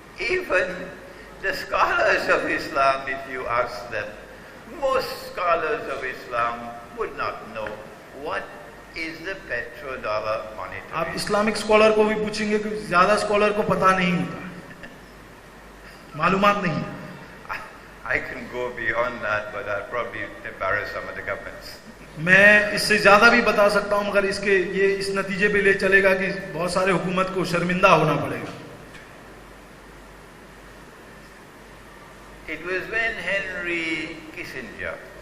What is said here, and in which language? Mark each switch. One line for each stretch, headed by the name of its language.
English: Even the scholars of Islam, if you ask them, most scholars of Islam would not know what is the petrodollar monetary.
Hindi: आप Islamic scholar को भी पूछेंगे कि ज्यादा scholar को पता नहीं होता, मालूमात नहीं.
English: I can go beyond that, but I'll probably embarrass some of the governments.
Hindi: मैं इससे ज्यादा भी बता सकता हूं, मगर ये इस नतीजे पे ले चलेगा कि बहुत सारे हुकूमत को शर्मिंदा होना पड़ेगा.
English: It was when Henry Kissinger,